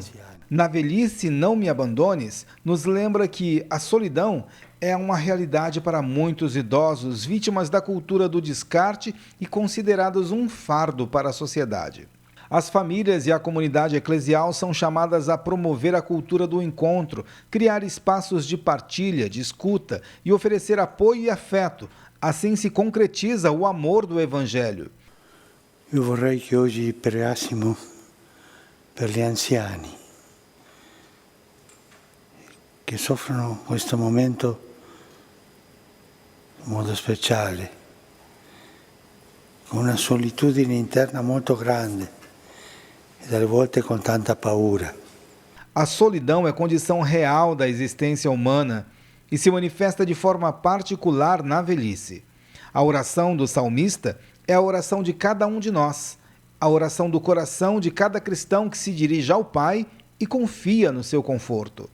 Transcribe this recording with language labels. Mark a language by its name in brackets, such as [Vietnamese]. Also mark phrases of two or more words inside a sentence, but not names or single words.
[Portuguese] Na velhice não me abandones, nos lembra que a solidão é uma realidade para muitos idosos, vítimas da cultura do descarte e considerados um fardo para a sociedade. As famílias e a comunidade eclesial são chamadas a promover a cultura do encontro, criar espaços de partilha, de escuta e oferecer apoio e afeto. Assim se concretiza o amor do Evangelho. [Italian] Eu vorrei [Portuguese] que hoje pregássimo [Italian] per gli anziani che soffrono questo momento in modo speciale, con una solitudine interna molto grande e dalle volte con tanta paura. [Portuguese] A solidão é condição real da existência humana e se manifesta de forma particular na velhice. A oração do salmista é a oração de cada um de nós, a oração do coração de cada cristão que se dirige ao Pai e confia no seu conforto.